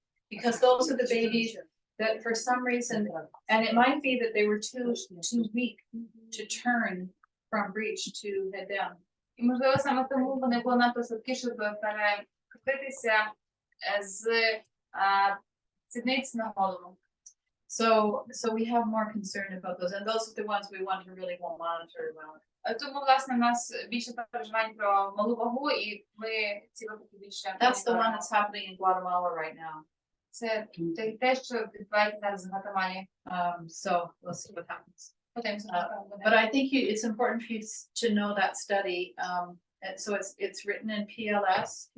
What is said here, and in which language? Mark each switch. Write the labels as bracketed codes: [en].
[en] Because those are the babies that for some reason, and it might be that they were too weak to turn from breech to head down. [uk] І, можливо, саме тому вони були надто слабкі, щоб перекотитися з сідниць на голову. [en] So we have more concern about those, and those are the ones we want to really monitor well. [uk] Тому, власне, у нас більше переживань про малу вагу, і ми ці випадки більше. [en] That's the one that's happening in Guatemala right now. [uk] Це те, що відбувається зараз в Гватемалі. [en] So we'll see what happens. [uk] Подивимося, Uh, що буде. [en] But I think it's important for you to know that study. And so it's written in PLOS.